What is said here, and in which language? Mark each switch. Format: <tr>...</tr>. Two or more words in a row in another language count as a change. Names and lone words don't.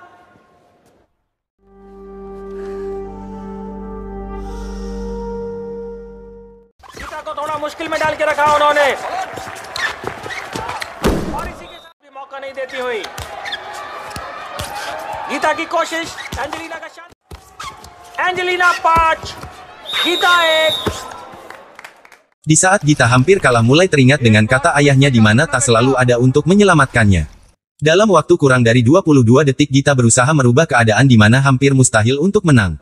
<hi>गीता को थोड़ा मुश्किल में डाल के रखा उन्होंने, और इसी के साथ भी मौका नहीं देती हुई गीता की कोशिश, एंजेलिना का शॉट, एंजेलिना 5, गीता 1.</hi> <id>Di saat Gita hampir kalah mulai teringat dengan kata ayahnya di mana tak selalu ada untuk menyelamatkannya. Dalam waktu kurang dari 22 detik Gita berusaha merubah keadaan di mana hampir mustahil untuk menang.</id>